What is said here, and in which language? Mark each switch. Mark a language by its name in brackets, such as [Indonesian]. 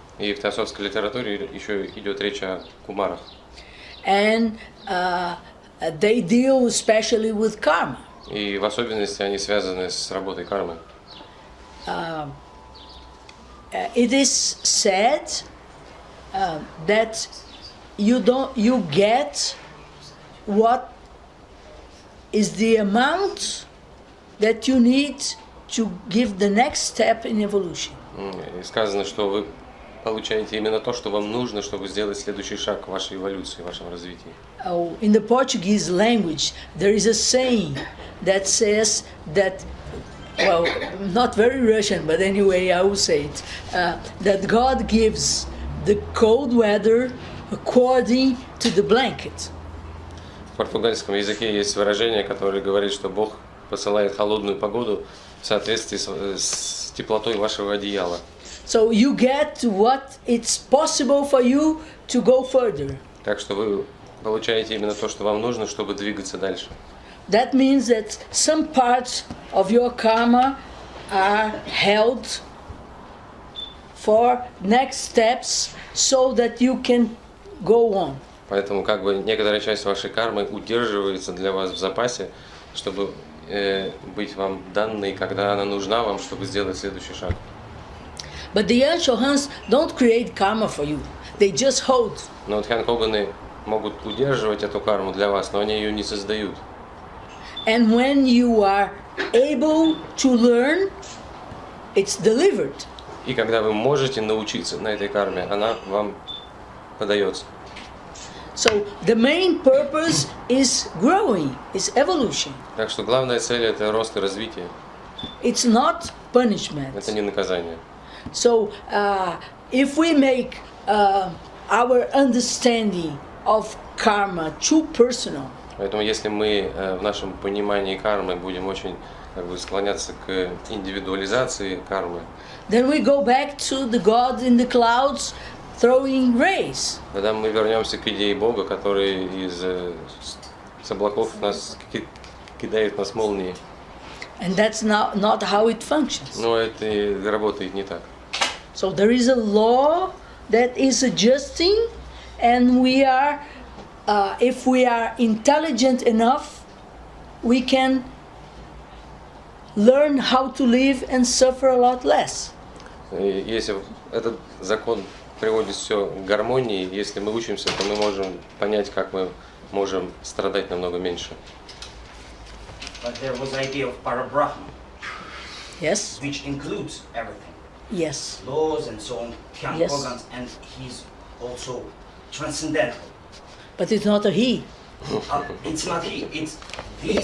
[Russian] И в теософской литературе еще идет речь о кумарах. [English] And they deal especially with karma. [Russian] И в особенности они связаны с работой кармы. [English] It is said that you get what is the amount that you need to give the next step in evolution. [Russian] И сказано, что вы получаете именно то, что вам нужно, чтобы сделать следующий шаг в вашей эволюции, в вашем развитии. [English] In the Portuguese language, there is a saying that says that, well, not very Russian, but anyway, I will say it, that God gives the cold weather according to the blanket. [Russian] В португальском языке есть выражение, которое говорит, что Бог посылает холодную погоду в соответствии с теплотой вашего одеяла. [English] So you get what it's possible for you to go further. [Russian] Так что вы получаете именно то, что вам нужно, чтобы двигаться дальше. [English] That means that some parts of your karma are held for next steps so that you can go on. [Russian] Поэтому как бы некоторая часть вашей кармы удерживается для вас в запасе, чтобы быть вам данной, когда она нужна вам, чтобы сделать следующий шаг. [English] But the Shohans don't create karma for you. They just hold. [Russian] Но Дхьян Коганы могут удерживать эту карму для вас, но они ее не создают. [English] And when you are able to learn, it's delivered. [Russian] И когда вы можете научиться на этой карме, она вам подается. [English] So the main purpose is growing, is evolution. [Russian] Так что главная цель — это рост и развитие. [English] It's not punishment. [Russian] Это не наказание. [English] So if we make our understanding of karma too personal, [Russian] Поэтому если мы в нашем понимании кармы будем очень склоняться к индивидуализации кармы, [English] then we go back to the God in the clouds throwing rays. [Russian] тогда мы вернемся к идее Бога, который с облаков нас кидает нас молнии. [English] And that's not how it functions. [Russian] Но это работает не так. [English] So there is a law that is adjusting, and we are, if we are intelligent enough, we can learn how to live and suffer a lot less. [Russian] Если этот закон приводит все к гармонии, если мы учимся, то мы можем понять, как мы можем страдать намного меньше. [English] But there was the idea of Parabrahma, Yes. which includes everything. Yes. Laws and so on, Yes. and he's also transcendental. But it's not a he. It's not he, it's It